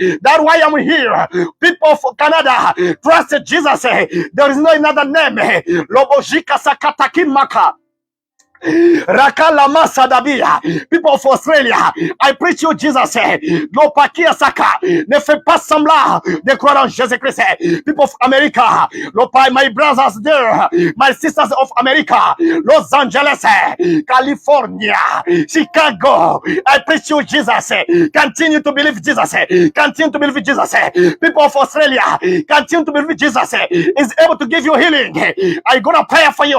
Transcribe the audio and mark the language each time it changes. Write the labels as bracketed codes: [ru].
[en] That's why I'm here. People of Canada, trust Jesus. There is no another name. Lobojika Sakatakin Maka. Rakala Sadabia. People of Australia, I preach you Jesus. Lopakia Saka. [fr] Ne fais pas semblant de croire en Jésus-Christ. [en] People of America, my brothers there, my sisters of America, Los Angeles, California, Chicago, I preach you Jesus. Continue to believe Jesus. Continue to believe Jesus. People of Australia, continue to believe Jesus is able to give you healing. I'm gonna pray for you.